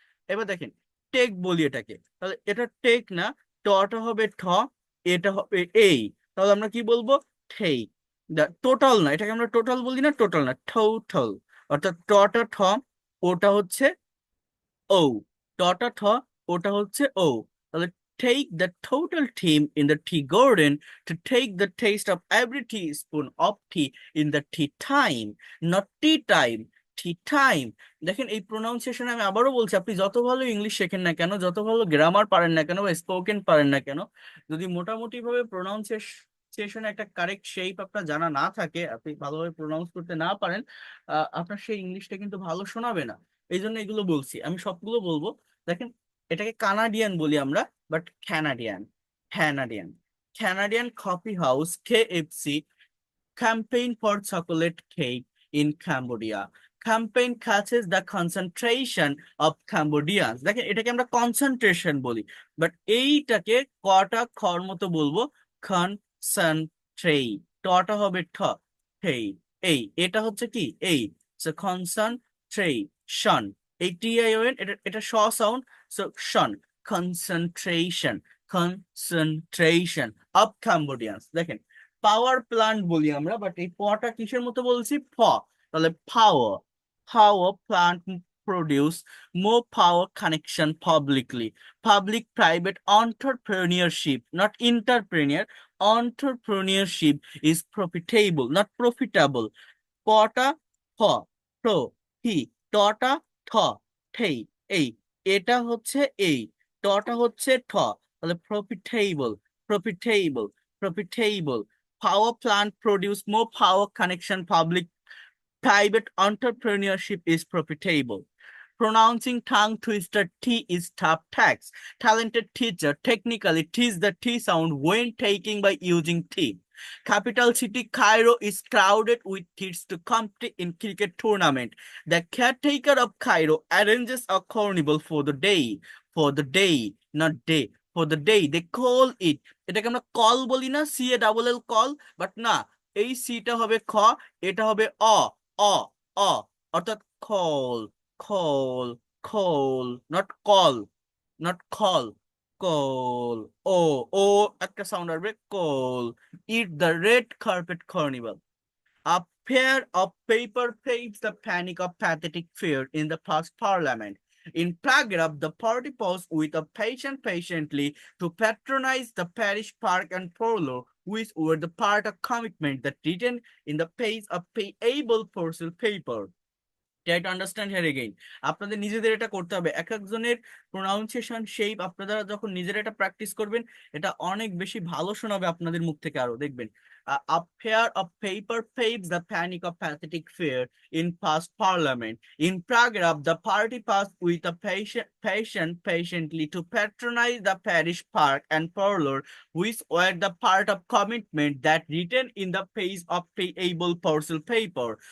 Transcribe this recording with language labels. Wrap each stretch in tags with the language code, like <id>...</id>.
<bn>এবার দেখেন টেক বলি এটাকে, তাহলে এটা টেক না, টটা হবে ঠ, এটা হবে এই, তাহলে আমরা কি বলবো? ঠেই। টোটাল না, এটাকে আমরা টোটাল বলি না, টোটাল না, টোটাল। অর্থাৎ টটা ঠ, ওটা হচ্ছে ও, টটা ঠ, ওটা হচ্ছে ও।</bn> <en>তাহলে take the total team in the tea garden to take the taste of every teaspoon of tea in the tea time, not tea time, tea time।</en> <bn>দেখেন এই প্রোনাউন্সিয়েশন আমি আবারও বলছি, আপনি যত ভালো ইংলিশ শেখেন না কেন, যত ভালো গ্রামার পারেন না কেন বা স্পোকেন পারেন না কেন, যদি মোটামুটি ভাবে প্রোনাউন্সিয়েশন একটা কারেক্ট শেপ আপনার জানা না থাকে, আপনি ভালোভাবে প্রোনাউন্স করতে না পারেন, আপনার সেই ইংলিশটা কিন্তু ভালো শোনাবে না। এই জন্য এগুলো বলছি, আমি সবগুলো বলবো। দেখেন এটাকে কানাডিয়ান বলি আমরা, but</bn> <en>Canadian, Canadian, Canadian coffee house KFC campaign for chocolate cake in Cambodia. Campaign catches the concentration of Cambodians।</en> <bn>দেখেন এটাকে আমরা কনসেন্ট্রেশন বলি, বাট এইটাকে কটা খর মতো বলবো, কনসেন্ট্রেট, টটা হবে ঠ, এই, এই এটা হচ্ছে কি এই, কনসেন্ট্রেশন, এই TION, এটা এটা শ sound, so Shaun, concentration,</bn> <en>Concentration of Cambodians.</en> <bn>দেখেন পাওয়ার প্ল্যান্ট বলি আমরা, বাট এই পটা কিসের মতো বলছি? ফ।</bn> <en>তাহলে power, power plant produce more power connection publicly, public private entrepreneurship not entrepreneur, entrepreneurship is profitable not profitable।</en> <bn>পটা ফ, প্র, হি, টটা ঠ, ঠেই, এই, এটা হচ্ছে এই, টটা হচ্ছে ঠ, তাহলে profitable, profitable, profitable।</bn> <en>Power plant produce more power connection public private entrepreneurship is profitable। Pronouncing tongue twister T is tough tax. Talented teacher technically teach the T sound when taking by using T। Capital city Cairo is crowded with kids to compete in cricket tournament. The caretaker of Cairo arranges a carnival for the day, for the day, not day, for the day they call it। এটাকে আমরা call বলি না, CALL call, but না, এই সিটা হবে খ, এটা হবে অ, অ, অ, অর্থাৎ call, call, call, not call, not call, call, ও একটা সাউন্ড আসবে, call, eat the red carpet carnival। A pair of paper paves the panic of pathetic fear in the past parliament। In paragraph, the party paused with a patient patiently to patronize the parish park and polo, which were the part of commitment that written in the page of payable parcel paper। Try to understand here again.</en> <bn>আপনাদের নিজেদের এটা করতে হবে, এক একজনের pronunciation shape আপনারা যখন নিজেরা এটা প্র্যাকটিস করবেন, এটা অনেক বেশি ভালো শোনাবে আপনাদের মুখ থেকে, আরো দেখবেন।</bn> <en>A pair of paper paves the panic of pathetic fear in past parliament। In paragraph, the party passed with a patient patiently to patronize the parish park and parlor, which were the part of commitment that written in the page of payable parcel paper.</en>